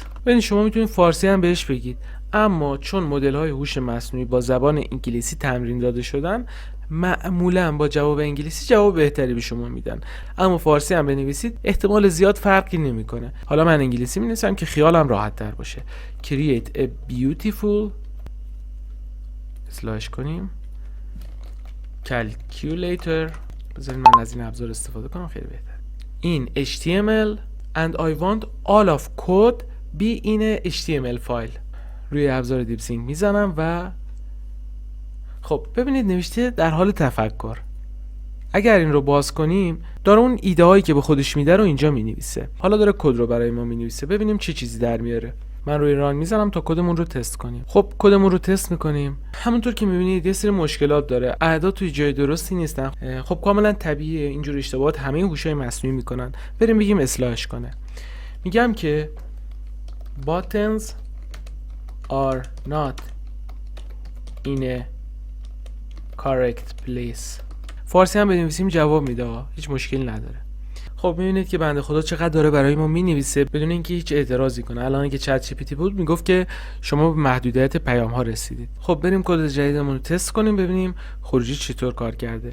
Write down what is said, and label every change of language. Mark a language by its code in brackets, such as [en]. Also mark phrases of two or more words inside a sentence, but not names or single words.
[fa] ببین شما میتونید فارسی هم بهش بگید، اما چون مدل های هوش مصنوعی با زبان انگلیسی تمرین داده شدن معمولا با جواب انگلیسی جواب بهتری به شما میدن، اما فارسی هم بنویسید احتمال زیاد فرقی نمیکنه. حالا من انگلیسی مینویسم که خیالم راحت تر باشه. [en] create a beautiful [fa] اسلش کنیم [en] calculator. [fa] بذارید من از این ابزار استفاده کنم خیلی بهتر. [en] این HTML and I want all of code be in a HTML file. [fa] روی ابزار دیپسیک میزنم و خب ببینید نوشته در حال تفکر. اگر این رو باز کنیم داره اون ایده هایی که به خودش میده رو اینجا مینویسه. حالا داره کد رو برای ما مینویسه، ببینیم چه چیزی در میاره. من روی ران میزنم تا کدمون رو تست کنیم. خب کدمون رو تست میکنیم. همونطور که میبینید یه سری مشکلات داره، اعداد توی جای درستی نیستن. خب کاملا طبیعیه، اینجور اشتباهات همه هوشای مصنوعی میکنن. بریم بگیم اصلاحش کنه. میگم که [en] buttons are not in a correct place. [fa] فارسی هم بنویسیم جواب میده، هیچ مشکلی نداره. خب میبینید که بنده خدا چقدر داره برای ما مینویسه بدون اینکه هیچ اعتراضی کنه. الان که چت جی پی تی بود میگفت که شما به محدودیت پیام ها رسیدید. خب بریم کد جدیدمون رو تست کنیم ببینیم خروجی چطور کار کرده.